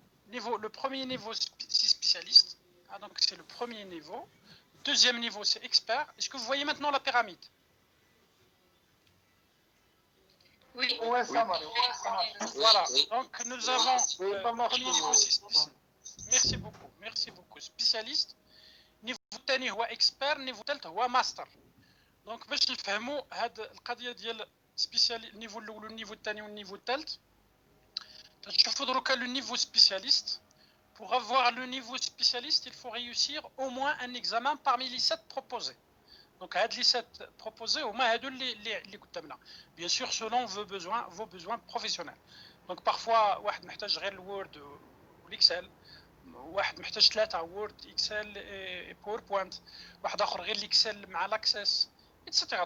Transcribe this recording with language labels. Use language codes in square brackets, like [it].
[fr] Le premier niveau, c'est spécialiste. Donc c'est le premier niveau. Deuxième niveau, c'est expert. Est-ce que vous voyez maintenant la pyramide? Oui. Ouais, ça marche. Voilà. Donc nous avons le premier niveau, c'est spécialiste. Merci beaucoup. Spécialiste. [ar] نيفو الثاني هو اكسبير، النيفو الثالث هو ماستر. دونك باش نفهموا هاد القضيه ديال سبيسيال النيفو الاول والنيفو الثاني والنيفو الثالث، تشوفوا دروكا لو نيفو سبيسياليست. [fr] Pour avoir le niveau spécialiste, il faut réussir au moins un examen parmi les 7 proposés. [ar] Donc هاد les 7 proposés هما هادو اللي قدامنا. [fr] Bien sûr selon vos besoins professionnels. [ar] Donc parfois واحد محتاج غير الوورد والاكسل، واحد محتاج 3 وورد اكسل باوربوينت، واحد اخر غير الاكسل مع لاكسس etc.